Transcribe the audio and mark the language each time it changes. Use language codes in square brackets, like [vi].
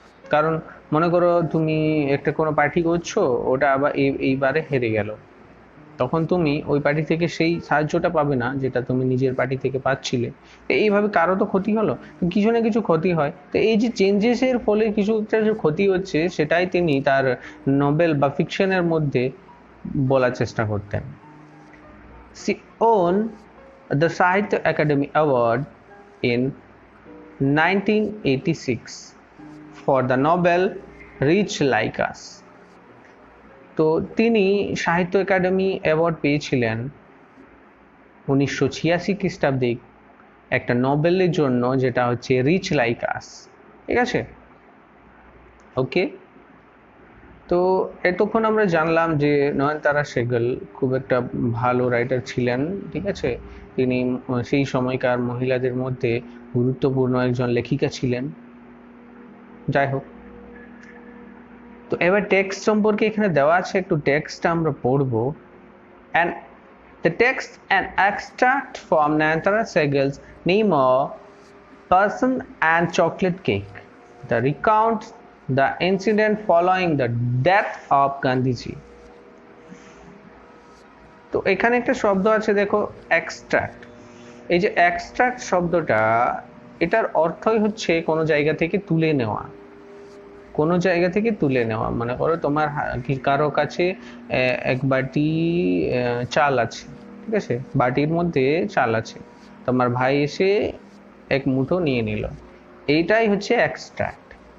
[bn] কারণ মনে করো তুমি একটা কোনো পার্টি করছো, ওটা আবার এইবারে হেরে গেল, তখন তুমি ওই পার্টি থেকে সেই সাহায্যটা পাবে না যেটা তুমি নিজের পার্টি থেকে পাচ্ছিলে। এইভাবে কারো তো ক্ষতি হলো, কিছু না কিছু ক্ষতি হয়। তো এই যে চেঞ্জেসের ফলে কিছু একটা যে ক্ষতি হচ্ছে, সেটাই তিনি তার নোবেল বা ফিকশনের মধ্যে বলার চেষ্টা করতেন। [en] She won the Sahitya Academy Award in 1986 for the novel Rich Like Us. [bn] তো তিনি সাহিত্য একাডেমি অ্যাওয়ার্ড পেয়েছিলেন 1986 খ্রিস্টাব্দে একটা নোবেলের জন্য, যেটা হচ্ছে রিচ লাইক আস, ঠিক আছে? ওকে, তো এতক্ষণ আমরা জানলাম যে নয়নতারা সেহগল খুব একটা ভালো রাইটার ছিলেন, ঠিক আছে? তিনি সেই সময়কার মহিলাদের মধ্যে গুরুত্বপূর্ণ একজন লেখিকা ছিলেন। যাই হোক, তো এবার টেক্সট সম্পর্কে এখানে দেওয়া আছে, একটু টেক্সটটা আমরা পড়বো। [en] and the text an extract from Nayantara Sehgal's Name of Person and Chocolate Cake. The recount the incident following the death of Gandhiji. [bn] তো এখানে একটা শব্দ আছে দেখো, এক্সট্রাক্ট। এই যে এক্সট্রাক্ট শব্দটা, এটার অর্থই হচ্ছে কোনো জায়গা থেকে তুলে নেওয়া, কোনো জায়গা থেকে তুলে নেওয়া। মনে করো তোমার কারো কাছে এক বাটি চাল আছে, ঠিক আছে, বাটির মধ্যে চাল আছে, তোমার ভাই এসে এক মুঠো নিয়ে নিল, এইটাই হচ্ছে এক্সট্রাক্ট।